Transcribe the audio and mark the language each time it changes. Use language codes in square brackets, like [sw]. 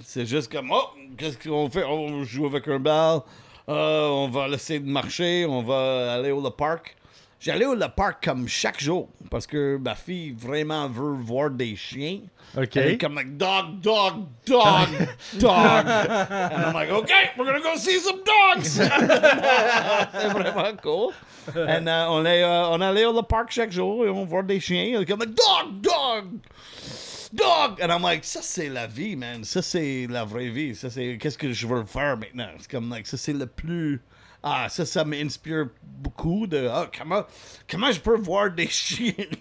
[fr] C'est juste comme, oh, qu'est-ce qu'on fait? Oh, on joue avec un bal. On va laisser de marcher. On va aller au le parc. J'allais au le parc comme chaque jour parce que ma fille vraiment veut voir des chiens. [en] OK. [fr] Elle est comme [en] like, [fr] dog, dog, dog, dog. [en] And I'm like, okay, we're gonna go see some dogs. [fr] C'est vraiment cool. [en] And [fr] on allait au le parc chaque jour et on voit des chiens. Elle est comme like, dog, dog. Dog! [en] And I'm like, [fr] ça c'est la vie, man. Ça c'est la vraie vie. Ça c'est qu'est-ce que je veux faire maintenant. C'est comme like, ça c'est le plus. Ah, ça m'inspire beaucoup de comment je peux voir des chiens.